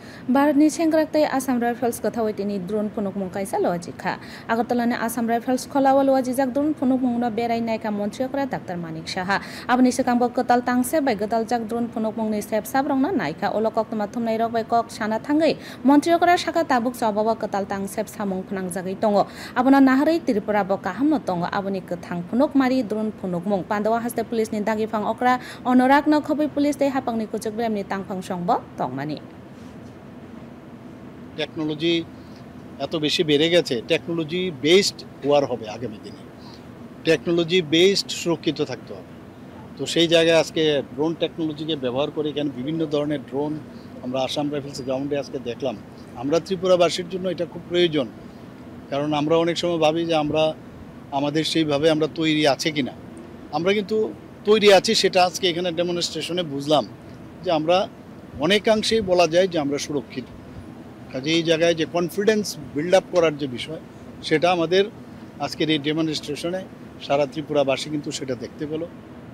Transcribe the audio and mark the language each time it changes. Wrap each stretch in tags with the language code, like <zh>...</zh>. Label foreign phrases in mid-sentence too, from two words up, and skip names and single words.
<trp>भारतनि सेंग्राक्तै आसाम राइफल्स गथावैतिनि ड्रोन फुनुकमुं काइसा लवाजिखा आगरतलानि आसाम राइफल्स खलावा लवाजिजाक ड्रोन फुनुकमुंनो बेराय नायका मन्त्रियकरा डाक्टर मानिक साहा आबनि सिगांबो गताल तांसे बाय गताल जाक ड्रोन फुनुकमुंनि सेबसाबरंना नायका उलकक्तमा थुमनाय रक बाय कक साना थांगै मन्त्रियकरा साका ताबुक सबावा गताल तां सेबसामुं फुनांजागै दङ आबना नाहारै त्रिपुराबो काहामनो दङ आबनि गोथां फुनुकमारि ड्रोन फुनुकमुं पान्डवा हास्ते पुलिसनि दागिफां अक्रा अनुराग नखबै पुलिस दै हापांनि कुचुक ब्रेमनि तांफां संबो दंमानि</trp> <bn>টেকনোলজি এত বেশি বেড়ে গেছে</bn> <en>technology based war</en> <bn>হবে আগামী দিনে</bn> <en>technology based</en> <bn>সুরক্ষিত থাকতে হবে তো সেই জায়গায় আজকে ড্রোন টেকনোলজিকে ব্যবহার করে এখানে বিভিন্ন ধরনের ড্রোন আমরা আসাম রাইফেলস গ্রাউন্ডে আজকে দেখলাম আমরা ত্রিপুরাবাসীর জন্য এটা খুব প্রয়োজন কারণ আমরা অনেক সময় ভাবি যে আমরা আমাদের সেইভাবে আমরা তৈরি আছে কিনা আমরা কিন্তু তৈরি আছি সেটা আজকে এখানে ডেমনস্ট্রেশনে বুঝলাম যে আমরা অনেকাংশেই বলা যায় যে আমরা সুরক্ষিত কাজে এই জায়গায় যে</bn> <en>confidence build up</en> <bn>করার যে বিষয় সেটা আমাদের আজকের এই ডেমনস্ট্রেশনে সারা ত্রিপুরাবাসী কিন্তু সেটা দেখতে পেল।</bn>